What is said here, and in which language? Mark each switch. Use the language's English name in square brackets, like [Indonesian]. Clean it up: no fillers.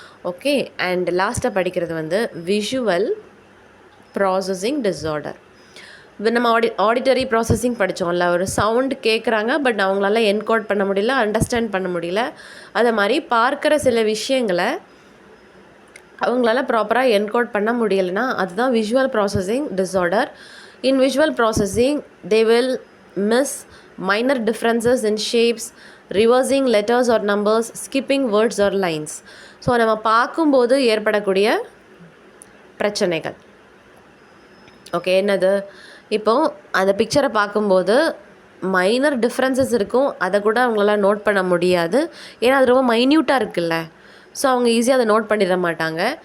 [Tamil] Okay, and லாஸ்ட்டாக படிக்கிறது வந்து விஷுவல் ப்ராசஸிங் டிஸார்டர். நம்ம ஆடிட்டரி ப்ராசஸிங் படித்தோம்ல, ஒரு சவுண்ட் கேட்குறாங்க பட் அவங்களால என்கோட் பண்ண முடியல, அண்டர்ஸ்டாண்ட் பண்ண முடியல. அதை மாதிரி பார்க்குற சில விஷயங்களை அவங்களால ப்ராப்பராக என்கோட் பண்ண முடியலைன்னா அதுதான் visual processing disorder. [English] In visual processing they will miss minor differences in shapes, reversing letters or numbers, skipping words or lines. [Tamil] So நம்ம பார்க்கும்போது ஏற்படக்கூடிய பிரச்சனைகள். ஓகே, என்னது? இப்போது அந்த பிக்சரை பார்க்கும்போது மைனர் டிஃப்ரென்சஸ் இருக்கும், அதை கூட அவங்களால நோட் பண்ண முடியாது. ஏன்னா அது ரொம்ப மைன்யூட்டாக இருக்குல்ல. ஸோ அவங்க ஈஸியாக அதை நோட் பண்ணிட மாட்டாங்க.